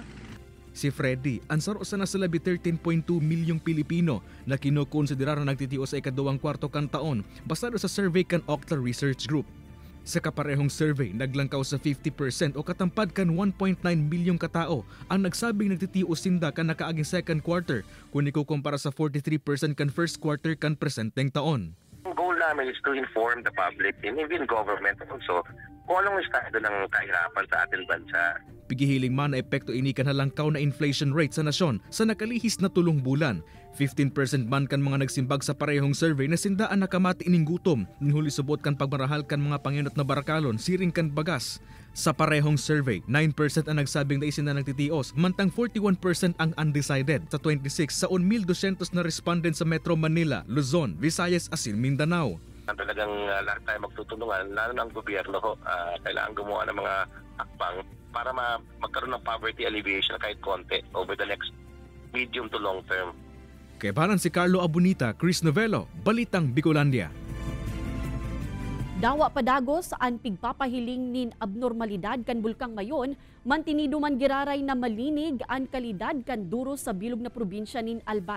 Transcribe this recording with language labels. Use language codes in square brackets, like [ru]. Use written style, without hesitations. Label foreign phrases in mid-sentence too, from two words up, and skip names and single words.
[bik] Si Freddy, ansaro sa nasalabi 13.2 milyong Pilipino na kinukonsidera na nagtitiyo sa ikadawang kwarto kan taon basado sa survey kan Okta Research Group. Sa kaparehong survey, naglangkaw sa 50% o katampad kan 1.9 milyong katao ang nagsabing nagtitiyo sinda kan nakaaging [en] second quarter [bik] kung ikukumpara sa 43% kan [en] first quarter [bik] kan presenteng taon. [tl] Ang goal namin [en] is to inform the public and even government also [tl] kung anong estado ng kahirapan sa ating bansa. [bik] Pigihiling man na epekto ini kan halangkaw na [en] inflation rate [bik] sa nasyon sa nakalihis na 3 bulan. 15% man kan mga nagsimbag sa parehong survey na sindaan nakamati ining gutom, ninhuli subot kan pagmarahal kan mga panginot na barakalon, siring kan bagas. Sa parehong survey, 9% ang nagsabing na isin na nagtitios, mantang 41% ang undecided. Sa 26, sa 1,200 na respondent sa Metro Manila, Luzon, Visayas, asin Mindanao. [tl] Talagang lahat tayo magtutulungan, lalo ng gobyerno, kailangan gumawa ng mga hakbang para magkaroon ng [en] poverty alleviation [tl] kahit konti [en] over the next medium to long term. [bik] Kay banan si Carlo Abunita, Chris Novello, Balitang Bicolandia. Dawa padagos ang pigpapahiling nin abnormalidad kan bulkang mayon, mantinido man giraray na malinig ang kalidad kan duros sa bilog na probinsya nin Albay.